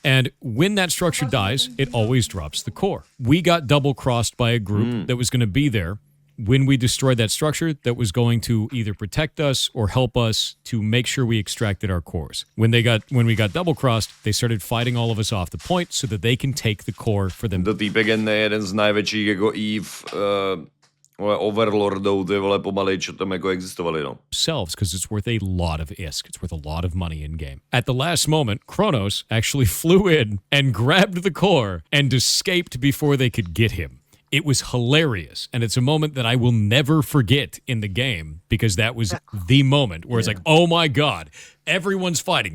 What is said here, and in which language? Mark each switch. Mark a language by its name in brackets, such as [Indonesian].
[English] And when that structure dies, it always drops the core. We got double-crossed by a group that was going to be there when we destroyed that structure that was going to either protect us or help us to make sure we extracted our cores. When we got double crossed, they started fighting all of us off the point so that they can take the core for them. [Slovak] To týpek je jeden z najväčších jako EVE overlordov, ty vole pomalej, čo tam jako existovali, no. [English] Themselves, because it's worth a lot of ISK. It's worth a lot of money in game. At the last moment, Kronos actually flew in and grabbed the core and escaped before they could get him. It was hilarious, and it's a moment that I will never forget in the game because that was the moment where it's like, oh my God, everyone's fighting.